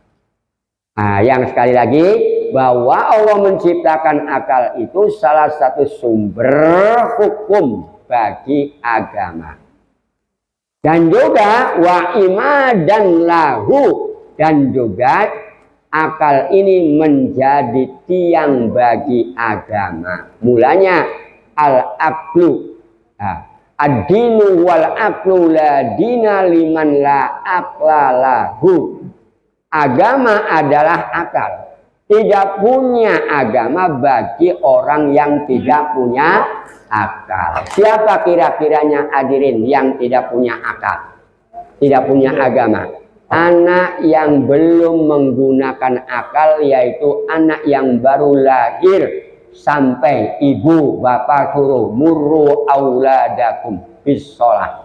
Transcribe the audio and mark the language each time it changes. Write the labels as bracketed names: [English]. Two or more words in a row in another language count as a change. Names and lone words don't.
[Indonesian] Nah, yang sekali lagi bahwa Allah menciptakan akal itu salah satu sumber hukum bagi agama. Dan juga [Arabic] وعماد له, [Indonesian] dan juga akal ini menjadi tiang bagi agama. [Arabic] Mulanya العقل، الدين والعقل لا دين لمن لا عقل له. [Indonesian] Agama adalah akal. Tidak punya agama bagi orang yang tidak punya akal. Siapa kira-kiranya hadirin yang tidak punya akal, tidak punya agama? Anak yang belum menggunakan akal, yaitu anak yang baru lahir sampai ibu bapak suruh [Arabic] مروا أولادكم بالصلاة.